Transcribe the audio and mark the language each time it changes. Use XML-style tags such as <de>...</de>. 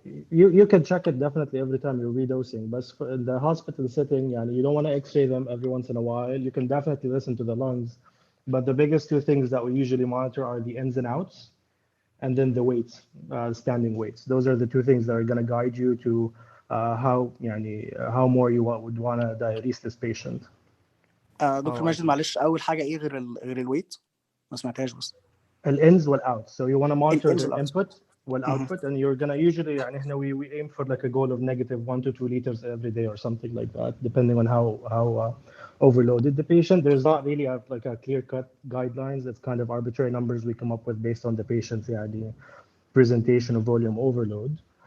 <en>You can check it definitely every time you're redosing, but in the hospital setting, you don't want to X-ray them every once in a while. You can definitely listen to the lungs, but the biggest two things that we usually monitor are the ins and outs, and then the weights, standing weights. Those are the two things that are going to guide you to how more you would want to diurese this patient.</en> <ar>دكتور ماجد معلش اول حاجه ايه غير الويت ما سمعتهاش بس</ar> <en>الins والouts. So you want to monitor the input والoutput, and you're gonna usually we aim for like a goal of negative 1 to 2 liters every day or something like that, depending on how overloaded the patient. There's not really a clear-cut guidelines. It's kind of arbitrary numbers we come up with based on the patient's the presentation of volume overload.</en>